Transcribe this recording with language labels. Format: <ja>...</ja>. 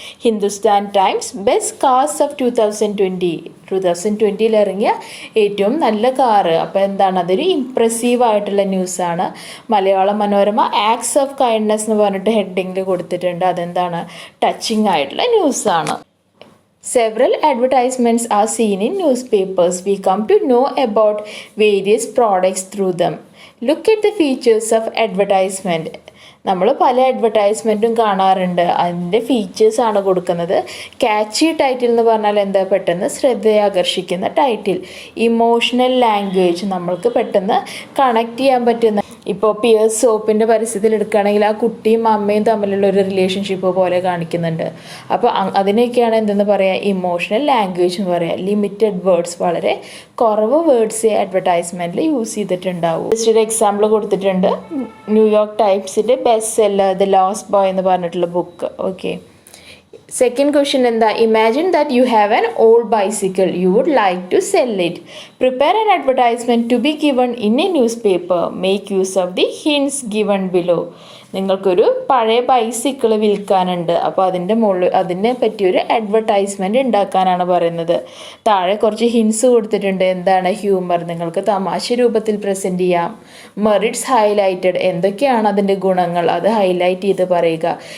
<ml>Hindustan times best cars of 2020 ഇറങ്ങിയ ഏറ്റവും നല്ല കാറ്. അപ്പോൾ എന്താണ്? അതൊരു ഇംപ്രസീവ് ആയിട്ടുള്ള ന്യൂസാണ്. Malayala Manorama acts of kindness എന്ന് പറഞ്ഞിട്ട് ഹെഡിങ്ങിൽ കൊടുത്തിട്ടുണ്ട്. അതെന്താണ്? ടച്ചിങ് ആയിട്ടുള്ള ന്യൂസാണ്.</ml> <en>Several advertisements are seen in newspapers. We come to know about various products through them. Look at the features of advertisement.</en> <ml>നമ്മൾ പല അഡ്വർടൈസ്മെൻറ്റും കാണാറുണ്ട്. അതിൻ്റെ ഫീച്ചേഴ്സാണ് കൊടുക്കുന്നത്. ക്യാച്ചി ടൈറ്റിൽ എന്ന് പറഞ്ഞാൽ എന്താ? പെട്ടെന്ന് ശ്രദ്ധയാകർഷിക്കുന്ന ടൈറ്റിൽ. ഇമോഷണൽ ലാംഗ്വേജ്, നമ്മൾക്ക് പെട്ടെന്ന് കണക്ട് ചെയ്യാൻ പറ്റുന്ന. ഇപ്പോൾ പിയേഴ്സ് സോപ്പിൻ്റെ പരസ്യത്തിൽ എടുക്കുകയാണെങ്കിൽ ആ കുട്ടിയും അമ്മയും തമ്മിലുള്ള ഒരു റിലേഷൻഷിപ്പ് പോലെ കാണിക്കുന്നുണ്ട്. അപ്പോൾ അതിനൊക്കെയാണ് എന്തെന്ന് പറയുക? ഇമോഷണൽ ലാംഗ്വേജ് എന്ന് പറയുക. ലിമിറ്റഡ് വേർഡ്സ്, വളരെ കുറവ് വേർഡ്സേ അഡ്വർടൈസ്മെൻറ്റിൽ യൂസ് ചെയ്തിട്ടുണ്ടാവും. ജസ്റ്റ് ഒരു എക്സാമ്പിൾ കൊടുത്തിട്ടുണ്ട്. New York ടൈംസിൻ്റെ best seller the lost boy എന്ന് പറഞ്ഞിട്ടുള്ള ബുക്ക്. ഓക്കെ,</ml> <en>Second question</en> <ml>എന്താ?</ml> <en>Imagine that you have an old bicycle. You would like to sell it. Prepare an advertisement to be given in a newspaper. Make use of the hints given below.</en> <ml>നിങ്ങൾക്കൊരു പഴയ bicycle വിൽക്കാനുണ്ട്. അപ്പോൾ അതിനെ പറ്റിയൊരു advertisement ഉണ്ടാക്കാനാണ് പറയുന്നത്. താഴെ കുറച്ച് hints കൊടുത്തിട്ടുണ്ട്. എന്താണ്? ഹ്യൂമർ, നിങ്ങൾക്ക് തമാശ രൂപത്തിൽ പ്രസൻറ്റ് ചെയ്യാം. മെറിറ്റ്സ് ഹൈലൈറ്റഡ്, എന്തൊക്കെയാണ് അതിൻ്റെ ഗുണങ്ങൾ അത് ഹൈലൈറ്റ് ചെയ്ത് പറയുക.</ml>